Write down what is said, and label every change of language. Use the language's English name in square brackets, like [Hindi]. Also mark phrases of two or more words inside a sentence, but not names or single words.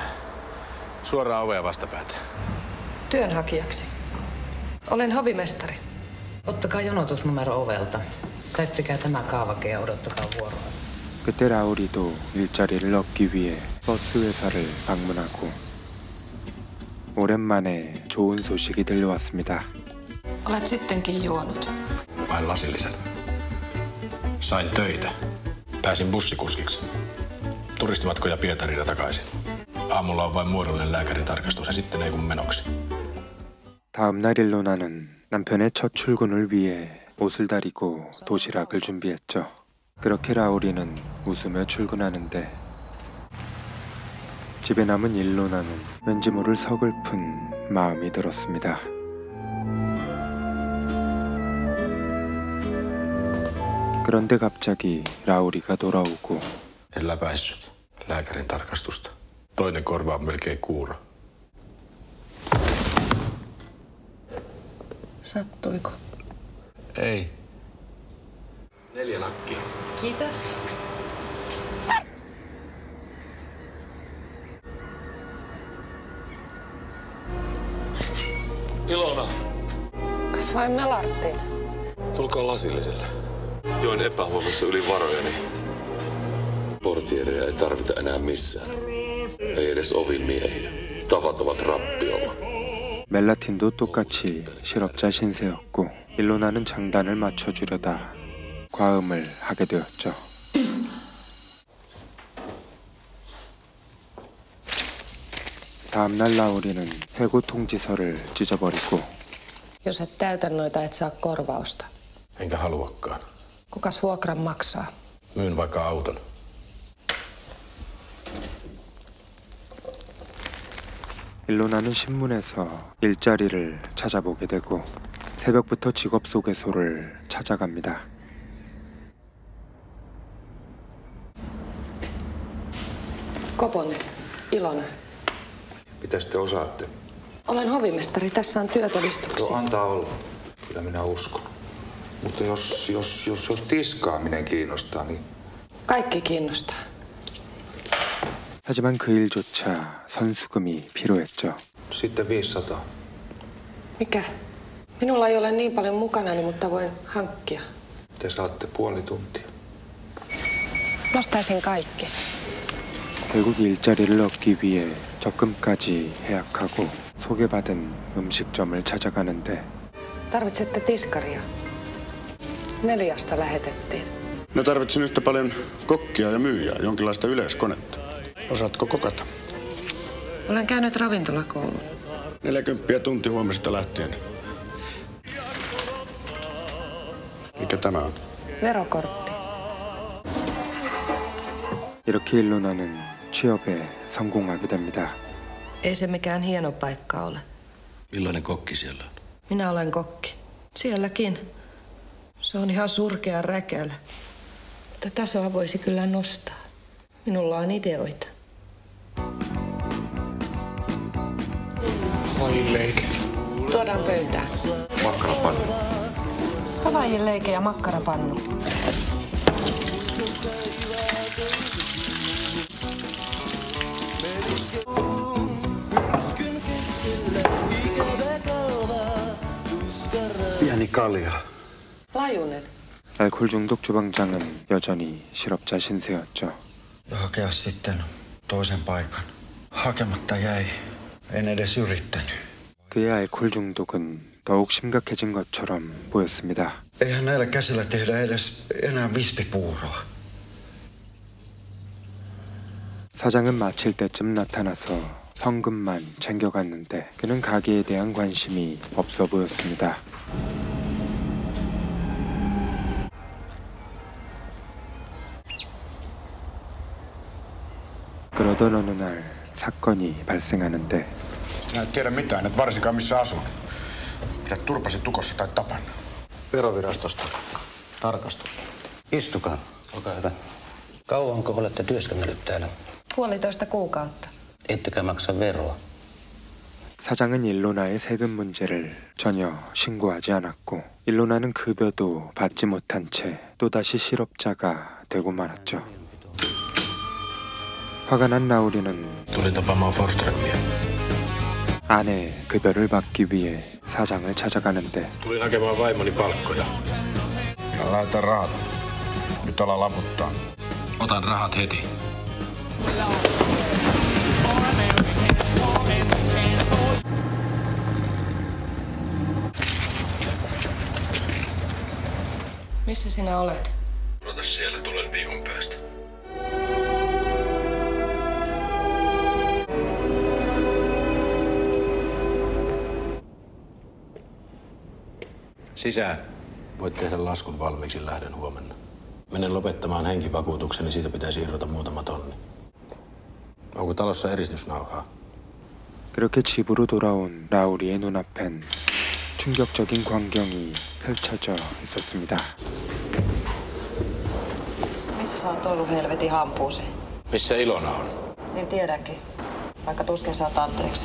[Finnish] Suoraan ovea vastapäätä. Työnhakijaksi. Olen hovimestari. Ottakaa jonotusnumero ovelta. Täyttäkää tämä kaavake ja odottakaa vuoroa. [Korean] 그때 라우리도 일자리를 얻기 위해 버스 회사를 방문하고 오랜만에 좋은 소식이 들려왔습니다. [Finnish] Olet sittenkin juonut. Vain lasillisen. Sain töitä. Pääsin bussikuskiksi. Turistimatkoja Pietariin ja takaisin. Aamulla on vain muodollinen lääkärin tarkastus ja sitten ei kun menoksi. [Korean] 다음 날 일로나는 남편의 첫 출근을 위해 옷을 다리고 도시락을 준비했죠. 그렇게 라우리는 웃으며 출근하는데 집에 남은 일로나는 왠지 모를 서글픈 마음이 들었습니다. 그런데 갑자기 라우리가 돌아오고 [Finnish] En läpäissyt lääkärin tarkastusta. Toinen korva on melkein kuuro. Sattuiko? Ei. 4 nakkia. Kiitos. Ilona, Kas vain melarttiin. tulkaa lasilliselle. Join epähuomassa yli varojeni. Portiereja ei tarvita enää missään. Ei edes ovimiehiä. Tavat ovat rappiolla. [Korean] 멜라틴도 똑같이 실업자 신세였고 일로나는 장단을 맞춰주려다 과음을 하게 되었죠. 다음날 라우리는 해고 통지서를 찢어버리고 [Finnish] Jos et täytä noita, et saa korvausta. Enkä haluakaan. Kukas vuokran maksaa? Myyn vaikka auton. [Korean] 일로나는 신문에서 일자리를 찾아보게 되고 새벽부터 직업소개소를 찾아갑니다. [Finnish] Koponen, Ilona. Mitä te osaatte? Olen hovimestari. Tässä on työtodistuksia. Joo, antaa olla. Kyllä minä uskon. Mutta jos tiskaaminen kiinnostaa, niin... Kaikki kiinnostaa. [Korean] 하지만 그 일조차 선수금이 필요했죠. [Finnish] Sitten 500. Mikä? Minulla ei ole niin paljon mukanani, mutta voin hankkia. Te saatte puoli tuntia. Nostaisin kaikki. [Korean] 결국 일자리를 얻기 위해 적금까지 해약하고 소개받은 음식점을 찾아가는데 [Finnish] Tarvitsette tiskaria. 4 lähetettiin. Mä tarvitsen yhtä paljon kokkia ja myyjää, jonkinlaista yleiskonetta. Osaatko kokata? Olen käynyt ravintolakoulun. 40 tunti huomisesta lähtien. Mikä tämä on? Verokortti. [Korean] 이렇게 일로나는 취업에 성공하게 됩니다. [Finnish] Ei se mikään hieno paikka ole. Millainen kokki siellä on? Minä olen kokki. Sielläkin. Se on ihan surkea räkälä. Mutta tasoa voisi kyllä nostaa. Minulla on ideoita. Havaijilleike. Tuodaan pöytään. Makkarapannu. Havaijilleike ja makkarapannu. Pieni kalja. Lajunen. [Korean] 알코올 중독 주방장은 여전히 실업자 신세였죠. [Finnish] Ja hakea sitten toisen paikan. Hakematta jäi. En edes yrittänyt. [Korean] 그의 알코올 중독은 더욱 심각해진 것처럼 보였습니다. [Finnish] Eihän näillä käsillä tehdä edes enää vispipuuroa. [Korean] 사장은 마칠 때쯤 나타나서 현금만 챙겨갔는데 그는 가게에 대한 관심이 없어 보였습니다. 그러던 어느 날 사건이 발생하는데 [Finnish] Sinä et tiedä mitään, et varsinkaan missä asun. Pidät turpasi tukossa tai tapan. Verovirastosta. Tarkastus. Istukaa. Olkaa hyvä. Kauanko olette työskennellyt täällä? 1,5 kuukautta. Ettekä maksa veroa. [Korean] 사장은 일로나의 세금 문제를 전혀 신고하지 않았고 일로나는 급여도 받지 못한 채 또다시 실업자가 되고 말았죠. 화가 난 라우리는 [Finnish] Tulin tapaamaan Forsströmiä. [Korean] 아내의 급여를 받기 위해 사장을 찾아가는데 [Finnish] Tulin hakemaan vaimoni palkkoja. Ja laita rahat. Nyt ala laputtaa. Otan rahat heti. Missä sinä olet? Odota siellä, tulen viikon päästä. Sisään. Voit tehdä laskun valmiiksi, lähden huomenna. Menen lopettamaan henkivakuutuksen, niin siitä pitäisi irrota muutama tonni. Onko talossa eristysnauhaa? [Korean] 그렇게 집으로 돌아온 라우리의 눈앞엔 충격적인 광경이 펼쳐져 있었습니다. [Finnish] Missä sä oot ollut helvetin hampuusi? Missä Ilona on? Niin tiedänkin. Vaikka tuskin saat anteeksi.